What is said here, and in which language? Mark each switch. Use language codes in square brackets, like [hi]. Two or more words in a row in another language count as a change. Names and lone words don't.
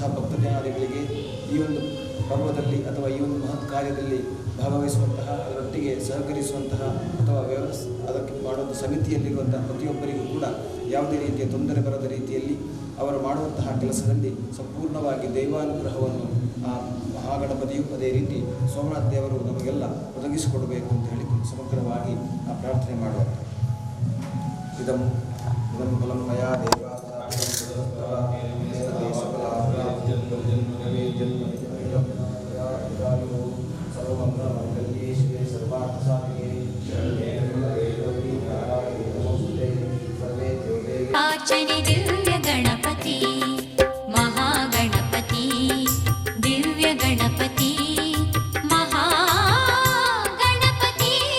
[kn] ಭಕ್ತಜನಾದಿಗಳಿಗೆ ಈ ಒಂದು ಪರ್ವದಲ್ಲಿ ಅಥವಾ ಈ ಒಂದು ಮಹತ್ ಕಾರ್ಯದಲ್ಲಿ ಭಾಗವಹಿಸುವಂತಹ ಅದರೊಟ್ಟಿಗೆ ಸಹಕರಿಸುವಂತಹ ಅಥವಾ ಅದಕ್ಕೆ ಮಾಡುವಂಥ ಸಮಿತಿಯಲ್ಲಿರುವಂತಹ ಪ್ರತಿಯೊಬ್ಬರಿಗೂ ಕೂಡ ಯಾವುದೇ ರೀತಿಯ ತೊಂದರೆ ಬರದ ರೀತಿಯಲ್ಲಿ ಅವರು ಮಾಡುವಂತಹ ಕೆಲಸದಲ್ಲಿ ಸಂಪೂರ್ಣವಾಗಿ ದೈವಾನುಗ್ರಹವನ್ನು ಆ ಮಹಾಗಣಪತಿಯು ಅದೇ ರೀತಿ ಸೋಮನಾಥ ದೇವರು ನಮಗೆಲ್ಲ ಒದಗಿಸಿಕೊಡಬೇಕು ಅಂತ ಹೇಳಿಕೊಂಡು ಸಮಗ್ರವಾಗಿ ಆ ಪ್ರಾರ್ಥನೆ ಮಾಡುವಂಥ [sa] ಇದಂ ಫಲಂ ಮಯಾ [kn] ಆಚನೆ ದಿವ್ಯ ಗಣಪತಿ ಮಹಾಗಣಪತಿ ದಿವ್ಯ ಗಣಪತಿ ಮಹಾಗಣಪತಿ